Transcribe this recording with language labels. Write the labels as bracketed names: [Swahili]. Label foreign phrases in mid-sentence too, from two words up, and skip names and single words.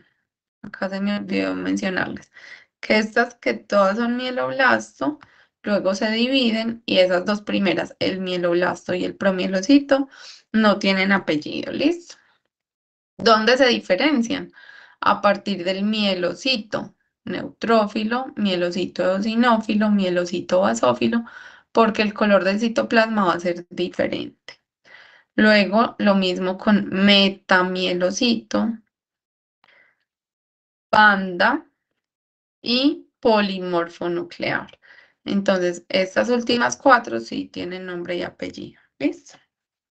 [Spanish] Acá se me olvidó mencionarles que estas, que todas son mieloblasto, luego se dividen, y esas 2 primeras, el mieloblasto y el promielocito, no tienen apellido. ¿Listo? ¿Dónde se diferencian? A partir del mielocito neutrófilo, mielocito eosinófilo, mielocito basófilo, porque el color del citoplasma va a ser diferente. Luego, lo mismo con metamielocito, panda y polimorfonuclear. Entonces, estas últimas 4 sí tienen nombre y apellido.